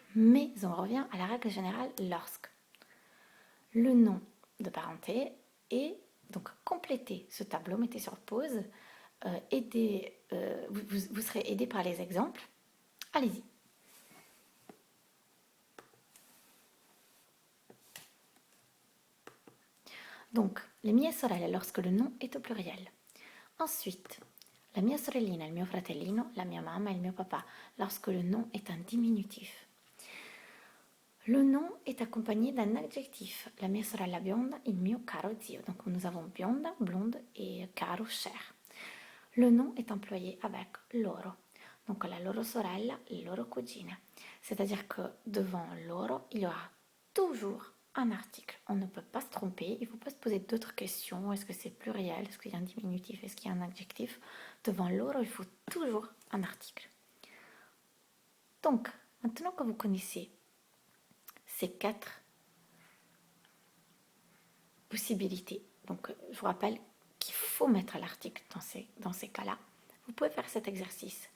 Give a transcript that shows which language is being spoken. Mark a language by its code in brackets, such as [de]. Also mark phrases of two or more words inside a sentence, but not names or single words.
[fr] Mais on revient à la règle générale lorsque le nom de parenté est donc complétez ce tableau, mettez sur pause, vous serez aidé par les exemples. Allez-y. Donc, [it] le mie sorelle [fr] lorsque le nom est au pluriel. [it] Ensuite, la mia sorellina, il mio fratellino, la mia mamma, il mio papà, [fr] lorsque le nom est un diminutif. Le nom est accompagné d'un adjectif. [it] La mia sorella bionda, il mio caro zio. [fr] Donc nous avons bionda, blonde et caro, cher. Le nom est employé avec loro. [it] Donc la loro sorella, le loro cugine. [fr] C'est-à-dire que devant loro, il y aura toujours un article. On ne peut pas se tromper, il ne faut pas se poser d'autres questions. Est-ce que c'est pluriel? Est-ce qu'il y a un diminutif? Est-ce qu'il y a un adjectif? Devant loro, il faut toujours un article. Donc, maintenant que vous connaissez ces 4 possibilités, donc je vous rappelle qu'il faut mettre l'article dans ces cas-là, vous pouvez faire cet exercice.